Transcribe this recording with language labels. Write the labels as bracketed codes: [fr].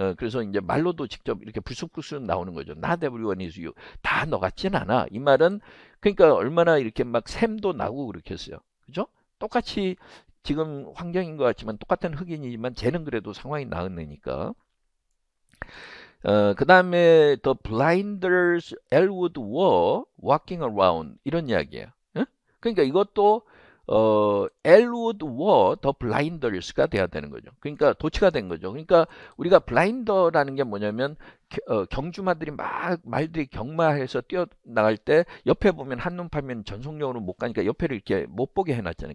[ko] 그래서 이제 말로도 직접 이렇게 불쑥불쑥 나오는 거죠. [en] not everyone is you. [ko] 다 너 같진 않아. 이 말은 그러니까 얼마나 이렇게 막 샘도 나고 그렇게 했어요. 그죠? 똑같이 지금 환경인 것 같지만 똑같은 흑인이지만 쟤는 그래도 상황이 나은 애니까. [en] 그 다음에 The blinders Elwood were walking around [ko] 이런 이야기예요. 그러니까 이것도 [en] Elwood were the blinders [ko] 가 돼야 되는 거죠. 그러니까 도치가 된 거죠. 그러니까 우리가 블라인더라는 게 뭐냐면 경주마들이 막 말들이 경마해서 뛰어나갈 때 옆에 보면 한눈 팔면 전속력으로 못 가니까 옆에를 이렇게 못 보게 해놨잖아요.